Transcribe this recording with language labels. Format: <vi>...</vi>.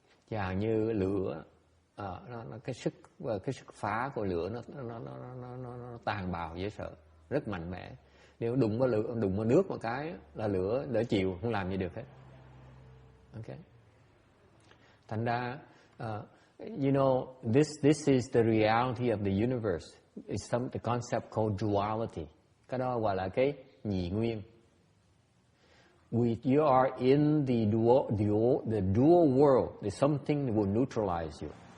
<vi>Chẳng hạn như lửa, cái sức phá của lửa nó tàn bạo dễ sợ, rất mạnh mẽ. Nếu đụng vào nước một cái là lửa đỡ chịu, không làm gì được hết.</vi> <en>Okay.</en> <vi>Thành ra</vi> <en>you know, this is the reality of the universe. It's the concept called duality.</en> <vi>Cái đó gọi là cái nhị nguyên.</vi> <en>You are in the dual world. There's something that will neutralize you.</en>